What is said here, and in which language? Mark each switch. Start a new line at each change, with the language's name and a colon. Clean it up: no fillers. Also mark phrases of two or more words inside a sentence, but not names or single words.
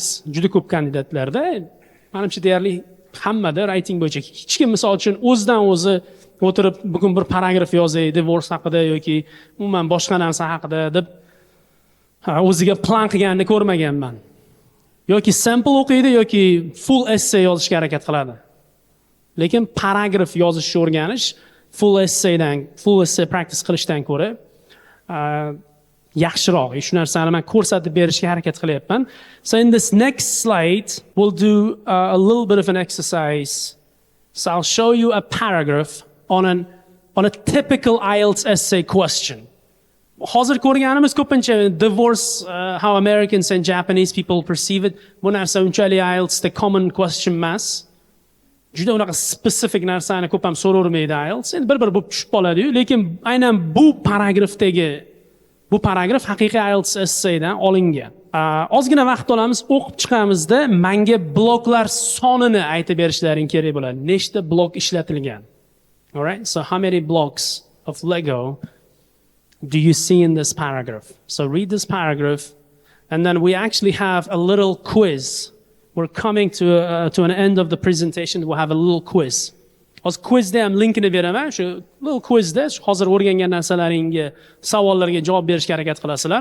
Uzbek: Juda ko'p kandidatlarda, menimcha deyarli hammada writing bo'yicha hech kim misol uchun o'zidan o'zi o'tirib bugun bir paragraf yozay divorce haqida yoki umuman boshqa narsa haqida deb o'ziga plan qilganini ko'rmaganman. Yoki sample o'qiydi yoki
English: full essay
Uzbek: yozishga harakat qiladi. Lekin paragraf yozishni o'rganish
English: full essay practice
Uzbek: qilishdan ko'ra yaxshiroq. Shu narsani men ko'rsatib berishga harakat qilyapman.
English: So in this next slide we'll do a little bit of an exercise. So I'll show you a paragraph on a typical IELTS essay question.
Uzbek: Hozir ko'rganimiz ko'pincha divorce,
English: how Americans and Japanese people perceive it.
Uzbek: Bu narsa unchalik IELTS
English: the common question
Uzbek: emas. Juda unaqa specific narsani ko'p ham so'ravermaydi IELTS. Endi bir bo'lib tushib qoladi-yu, lekin aynan bu paragraf haqiqiy IELTS essaydan olingan. Ozgina vaqt olamiz, o'qib chiqamizda menga bloklar sonini aytib berishlaring kerak bo'ladi. Nechta blok ishlatilgan?
English: All right, so how many blocks of Lego do you see in this paragraph? So read this paragraph, and then we actually have a little quiz. We're coming to an end of the presentation. We'll have a little quiz.
Uzbek: Hozir quizda ham linkini beraman. Shu
English: little quizda
Uzbek: hozir o'rgangan narsalaringga, savollarga javob berishga harakat qilasizlar.